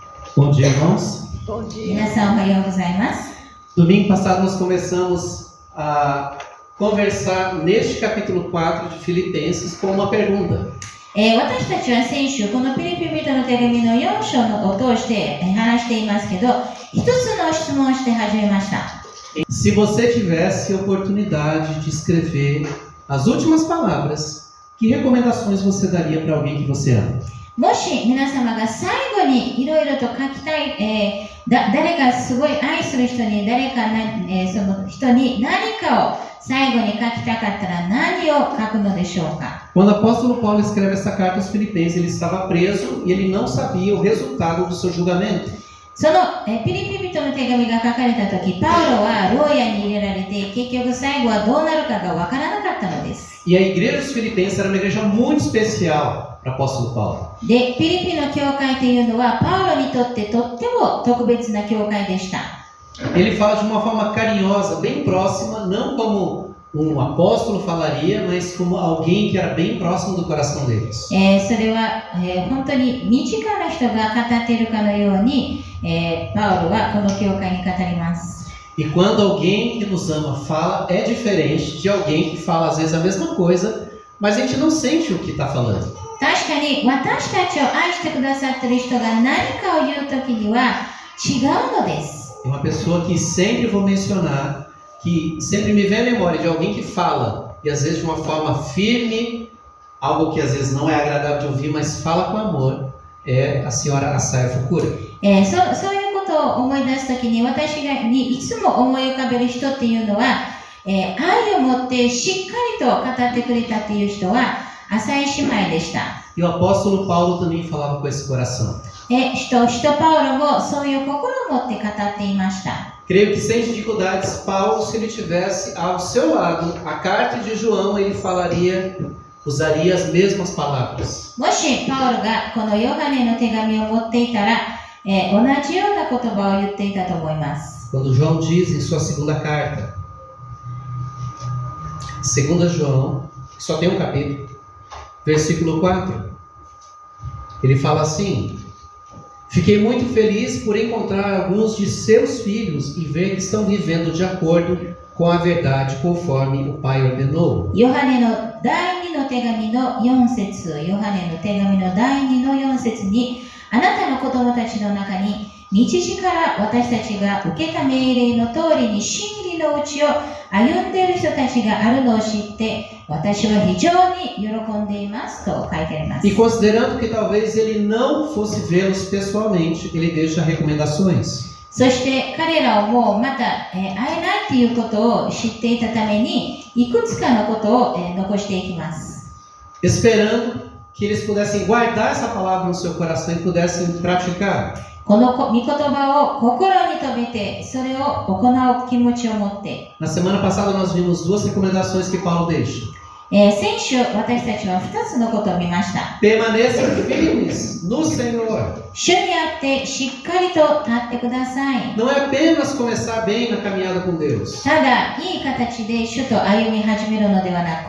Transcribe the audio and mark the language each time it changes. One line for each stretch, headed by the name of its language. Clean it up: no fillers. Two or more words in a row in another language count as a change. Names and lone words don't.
Portuguese: Bom dia, irmãos. Bom dia.
Japanese: 皆さんおはようございます。
Portuguese: Domingo passado nós começamos a conversar neste capítulo 4 de Filipenses com uma pergunta.
Japanese: 私たちは先週このピリピ人の手紙の4章を通して話していますけど、一つの質問をして始めました。
Portuguese: Se você tivesse a oportunidade de escrever as últimas palavras, que recomendações você daria para alguém que você ama?
Japanese: もし皆様が最後にいろいろと書きたい、誰かすごい愛する人にその人に何かを最後に書きたかったら何を書くのでしょうか。
Portuguese: Quando o apóstolo Paulo escreve essa carta aos Filipenses, ele estava preso e ele não sabia o resultado do seu julgamento.
Japanese: そのピリピ人の手紙が書かれた時、パウロは牢屋に入れられて結局最後はどうなるかがわからなかったのです。
Portuguese: E a igreja dos Filipenses era uma igreja muito especial para o apóstolo Paulo.
Japanese: で、ピリピの教会というのはパウロにとってとっても特別な教会でした。
Portuguese: Ele fala de uma forma carinhosa, bem próxima, não como um apóstolo falaria, mas como alguém que era bem próximo do coração deles.
Japanese: それは、本当に身近な人が語っているかのように、パウロはこの教会に語ります。
Portuguese: E quando alguém que nos ama fala, é diferente de alguém que fala às vezes a mesma coisa, mas a gente não sente o que está falando.
Japanese: 確かに私たちを愛してくださっている人が何かを言うときには違うのです。
Portuguese: É uma pessoa que sempre vou mencionar, que sempre me vem à memória de alguém que fala, e às vezes de uma forma firme, algo que às vezes não é agradável de ouvir, mas fala com amor, é a senhora Asaya Fukura.
Japanese: そういうことを思い出すときに私にいつも思い浮かべる人っていうのは、愛を持ってしっかりと語ってくれたっていう人は浅井姉妹でした。
Portuguese: E o apóstolo Paulo também falava com esse coração.
Japanese: 使徒パウロもそういう心を持って語っていました。
Portuguese: Creio que sem dificuldades, Paulo, se ele tivesse ao seu lado a carta de João, ele usaria as mesmas palavras.
Japanese: もしパウロがこのヨハネの手紙を持っていたら、同じような言葉を言っていたと思います。
Portuguese: Quando João diz em sua segunda carta, 2 João, só tem um capítulo, versículo 4, ele fala assim: fiquei muito feliz por encontrar alguns de seus filhos e ver que estão vivendo de acordo com a verdade conforme o Pai ordenou.
Japanese: ヨハネの第2の手紙の4節、ヨハネの手紙の第2の4節に、あなたの子供たちの中に日時から私たちが受けた命令の通りに真理のうちを歩んでいる人たちがあるのを知って私は非常に喜んでいますと書いてあります。
Portuguese: E considerando que talvez ele não fosse vê-los pessoalmente, ele deixa recomendações.
Japanese: そして彼らをもうまた会えないということを知っていたためにいくつかのことを残していきます。
Portuguese: Esperando que eles pudessem guardar essa palavra no seu coração e pudessem praticar.
Japanese: この御言葉を心に留めてそれを行う気持ちを持って。
Portuguese: Na semana passada nós vimos duas recomendações que Paulo deixa.
Japanese: 先週私たちは2つのことを見ました。
Portuguese: Permaneçam firmes no Senhor.
Japanese: 主にあってしっかりと立ってください。
Portuguese: Não é apenas começar bem na caminhada com Deus.
Japanese: ただいい形で主と歩み始めるのではなく、